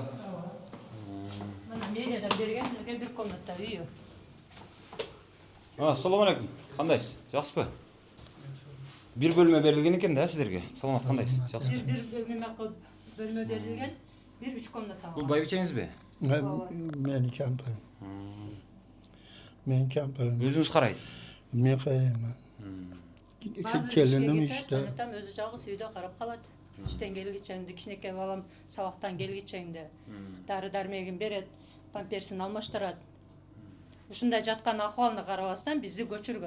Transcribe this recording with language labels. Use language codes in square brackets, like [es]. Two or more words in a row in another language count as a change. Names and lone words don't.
[ky] Мына мэриядан берген бизге 1 комната үйү. Ассаламу алейкум. Кандайсыз? Жакшысызбы? Бир бөлмө берилген экен да сиздерге. Саламат, кандайсыз? Жакшысызбы? Бир бөлмө берилген, 1-3 комната. Бул байбичеңизби? Мен кемпір. Мен кемпір. Өзүңүз карайсыз? Мен карайм. Келиним иште. Өзү жалгыз үйдө карап калат. Иштен келгичеңде, кичинекей балам сабактан келгичеңде дары дармегин берет, памперсин алмаштырат. Ушундай жаткан акыбалына карабастан бизди көчүргөн.